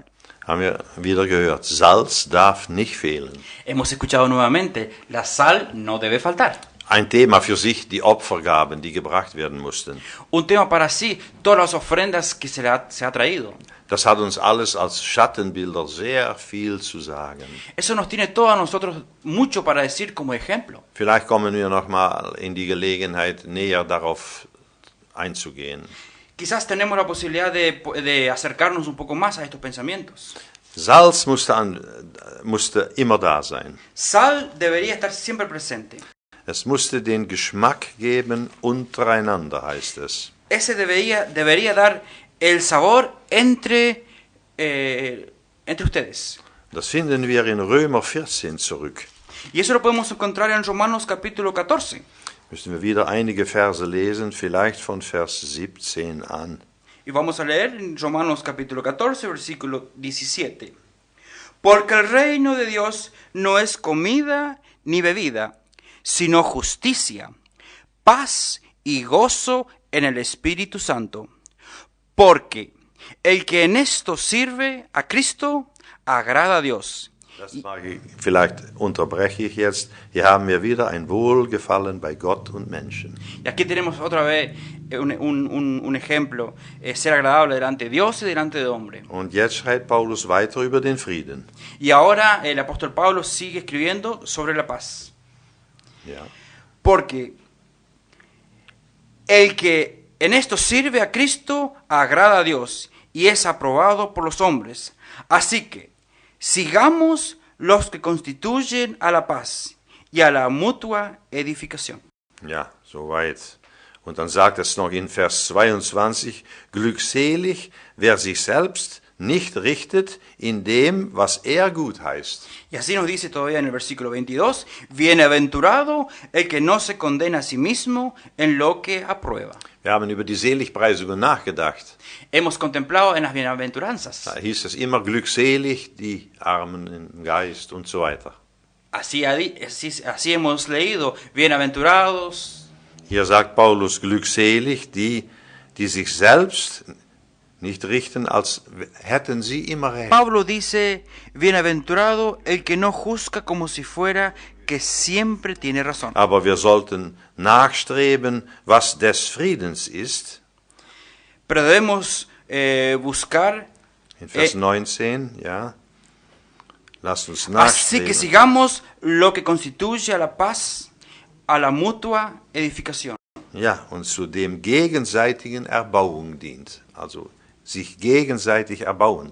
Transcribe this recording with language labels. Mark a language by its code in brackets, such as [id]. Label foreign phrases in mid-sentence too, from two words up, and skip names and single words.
[de] Haben wir wieder gehört, Salz darf nicht fehlen. [es] Hemos escuchado nuevamente, la sal no debe faltar. [de] Ein Thema für sich, die Opfergaben, die gebracht werden mussten. [es] Un tema para sí, todas las ofrendas que se ha traído. [de] Das hat uns alles als Schattenbilder sehr viel zu sagen. [es] Eso nos tiene todo a nosotros mucho para decir como ejemplo. [de] Vielleicht kommen wir noch mal in die Gelegenheit, näher darauf einzugehen. [es] Quizás tenemos la posibilidad de acercarnos un poco más a estos pensamientos. [de] Salz musste immer da sein. [es] Sal debería estar siempre presente. [de] Es musste den Geschmack geben untereinander, heißt es. [es] Ese debería dar el sabor entre ustedes. [de] Das finden wir in Römer 14 zurück. [es] Y eso lo podemos encontrar en Romanos capítulo 14. [de] Müssen wir wieder einige Verse lesen, vielleicht von Vers 17 an. [es] Y vamos a leer en Romanos capítulo 14, versículo 17. Porque el reino de Dios no es comida ni bebida, sino justicia, paz y gozo en el Espíritu Santo. Porque el que en esto sirve a Cristo agrada a Dios. [de] Vielleicht unterbreche ich jetzt. Hier haben wir wieder ein Wohlgefallen bei Gott und Menschen. [es] Y aquí tenemos otra vez un ejemplo, ser agradable delante de Dios y delante de hombre. [de] Und jetzt schreibt Paulus weiter über den Frieden. [es] Y ahora el apóstol Pablo sigue escribiendo sobre la paz. [de] Ja. [es] Porque el que en esto sirve a Cristo agrada a Dios y es aprobado por los hombres. Así que sigamos los que constituyen a la paz y a la mutua edificación. [de] Ja, soweit. Und dann sagt es noch in Vers 22, glückselig, wer sich selbst nicht richtet in dem, was er gut heißt. [es] Y así nos dice todavía en el versículo 22, bienaventurado el que no se condena a sí mismo en lo que aprueba. [de] Wir haben über die Seligpreisungen nachgedacht. [es] Hemos contemplado en las bienaventuranzas. [de] Da hieß es immer glückselig, die Armen im Geist und so weiter. [es] Así hemos leído, bienaventurados. [de] Hier sagt Paulus glückselig, die sich selbst nicht richten, als hätten sie immer recht. [es] Pablo dice, bienaventurado el que no juzga como si fuera que siempre tiene razón. [de] Aber wir sollten nachstreben, was des Friedens ist. [es] Pero debemos buscar, [de] In Vers 19, ja. Lasst uns [es] así [de] nachstreben. [es] que sigamos lo que constituye a la paz, a la mutua edificación. [de] Ja, und zu dem gegenseitigen Erbauung dient. Also sich gegenseitig erbauen.